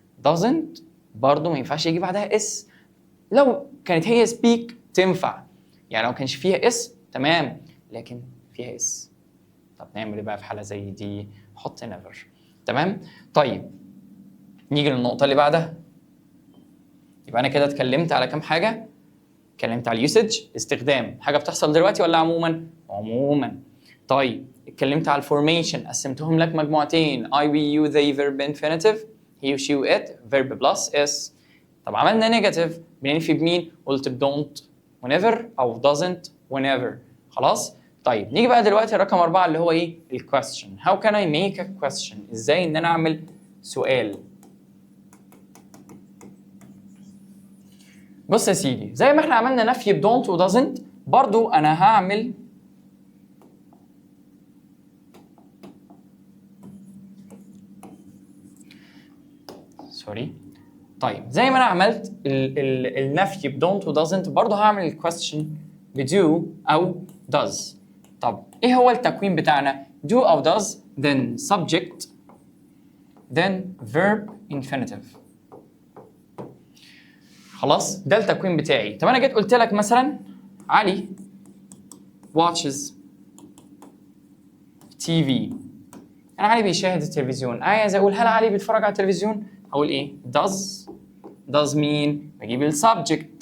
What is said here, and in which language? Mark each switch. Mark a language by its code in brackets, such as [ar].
[ar] doesn't برضه ما ينفعش يجي بعدها اس. لو كانت هي speak تنفع، يعني لو كانش فيها اس تمام، لكن فيها اس. طب نعمل ايه بقى في حاله زي دي؟ حط never. تمام؟ طيب نيجي للنقطه اللي بعدها. يبقى انا كده اتكلمت على كام حاجه؟ اتكلمت على اليوسج، استخدام، حاجه بتحصل دلوقتي ولا عموما؟ عموما. طيب اتكلمت على الفورميشن، قسمتهم لك مجموعتين: [en] I, we, you, they verb infinitive، he, she, it verb plus s. [ar] طب عملنا نيجاتيف، بننفي بمين؟ قلت بدونت whenever او doesn't whenever. خلاص؟ طيب نيجي بقى دلوقتي رقم 4 اللي هو ايه؟ الكويستشن. [en] How can I make a question؟ [ar] ازاي ان انا اعمل سؤال؟ بص يا سيدي، زي ما احنا عملنا نفي بدونت ودازنت، برضو انا هعمل طيب زي ما انا عملت النفي بدونت ودازنت، برضو هعمل الكويستشن بدو او does. طب ايه هو التكوين بتاعنا؟ [en] do او does then subject then verb infinitive. [ar] خلاص ده التكوين بتاعي. طب انا جيت قلت لك مثلا علي watches TV، انا علي بيشاهد التلفزيون، عايز اقول هل علي بيتفرج على التلفزيون؟ اقول ايه؟ does مين؟ بجيب السبجكت.